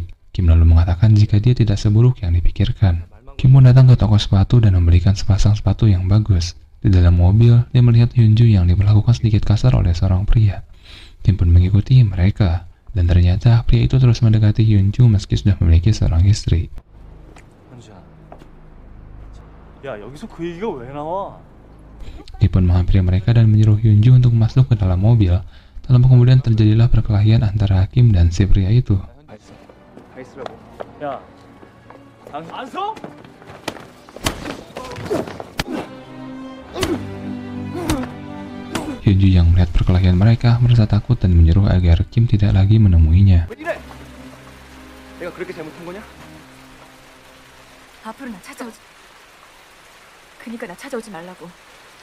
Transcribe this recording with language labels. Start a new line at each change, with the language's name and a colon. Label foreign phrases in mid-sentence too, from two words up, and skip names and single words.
Indonesian: Kim lalu mengatakan jika dia tidak seburuk yang dipikirkan. Kim pun datang ke toko sepatu dan membelikan sepasang sepatu yang bagus. Di dalam mobil, dia melihat Hyunju yang diperlakukan sedikit kasar oleh seorang pria. Kim pun mengikuti mereka. Dan ternyata pria itu terus mendekati Hyunju meski sudah memiliki seorang istri.
Korean: 현주야. 야, 여기서 그 얘기가 왜 나와?
Indonesian: Kim pun menghampiri mereka dan menyuruh Hyunju untuk masuk ke dalam mobil. Tak lama kemudian terjadilah perkelahian antara Kim dan si pria itu.
Korean: 가있으라고. 야, 안서?
Indonesian: Hyunju yang melihat perkelahian mereka merasa takut dan menyuruh agar Kim tidak lagi menemuinya.
Korean: 왜 이래? 내가 그렇게 잘못한 거냐? 앞으로 나 찾아오지. 그니까 나 찾아오지 말라고.